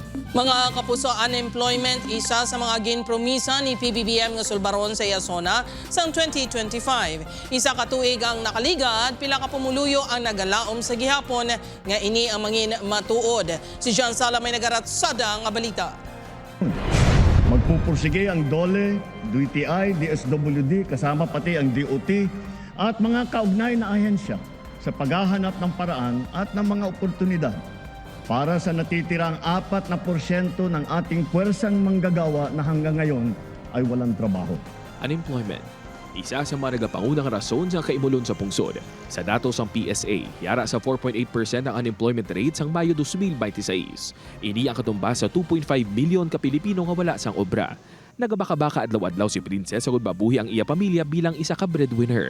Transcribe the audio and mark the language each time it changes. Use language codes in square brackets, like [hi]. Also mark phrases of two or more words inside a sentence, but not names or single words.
[hil] Mga kapuso, unemployment isa sa mga ginpromisa ni PBBM nga sulbaron sa Yasona sang 2025. Isa ka tuig ang nakaliga at pila ka pumuluyo ang nagalaom sa gihapon nga ini ang mangin matuod. Si John Sala may nagaratsada nga balita. [tl] Magpupursige ang DOLE, DTI, DSWD, kasama pati ang DOT at mga kaugnay na ahensya sa paghahanap ng paraan at ng mga oportunidad para sa natitirang 4% ng ating puwersang manggagawa na hanggang ngayon ay walang trabaho. [hil] Unemployment. Isa sa mga nagapangunang rason sa kaimulon sa pungsod. Sa datos ng PSA, yara sa 4.8% ang [en] unemployment rate [hil] sang Mayo 2026. Ini ang katumbas sa 2.5 milyon ka Pilipino nga wala sang obra. Nagabaka-baka adlaw-adlaw si Princess sa babuhi ang iya pamilya bilang isa ka breadwinner.